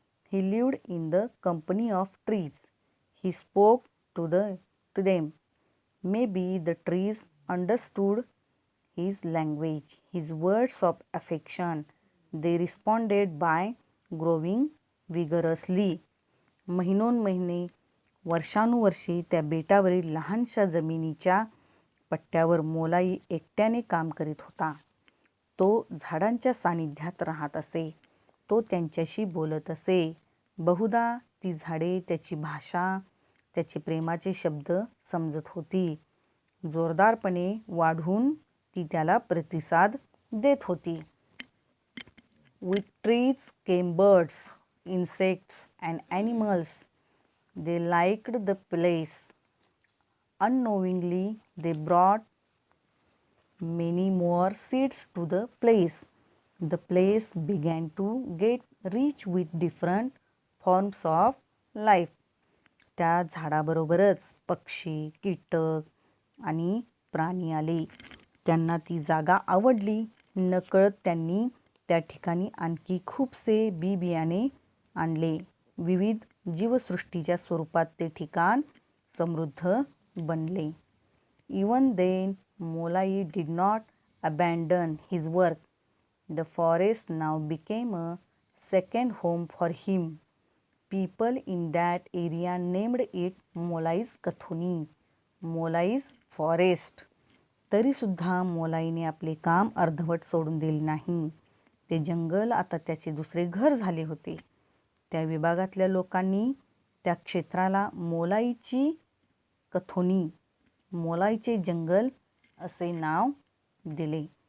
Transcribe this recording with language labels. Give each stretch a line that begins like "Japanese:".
English: He lived in the company of trees. He spoke to them. Maybe the trees understood his language, his words of affection. They responded by growing vigorously.
Marathi: महिनोन्महिने, वर्षानुवर्षे त्या बेटावरील लहानशा जमिनीच्या पट्ट्यावर मोलाई एकट्याने काम करीत होता. तो झाडांच्या सानिध्यात राहत असे. तो त्यांच्याशी बोलत असे. बहुधा ती झाडे त्याची भाषा, त्याचे प्रेमाचे शब्द समजत होती. जोरदारपणे वाढून ती त्याला प्रतिसाद देत होती.
English: With trees came birds, insects and animals. They liked the place. Unknowingly, they brought many more seeds to the place. The place began to get rich with different forms of life.
Marathi: त्या झाडाबरोबरच पक्षी, कीटक आणि प्राणी आले. त्यांना ती जागा आवडली. नकळत त्यांनी त्या ठिकाणी आणखी खूपसे बियाणे आणले. विविध जीवसृष्टीच्या स्वरूपात ते ठिकाण समृद्ध बनले.
English: Even then, Molai did not abandon his work. The forest now became a second home for him. People in that area named it Molai's Kathoni, Molai's forest.
Marathi: तरीसुद्धा मोलाईने आपले काम अर्धवट सोडून दिले नाही. ते जंगल आता त्याचे दुसरे घर झाले होते. त्या विभागातल्या लोकांनी त्या क्षेत्राला मोलाईची कथोनी, मोलाईचे जंगल असे नाव दिले.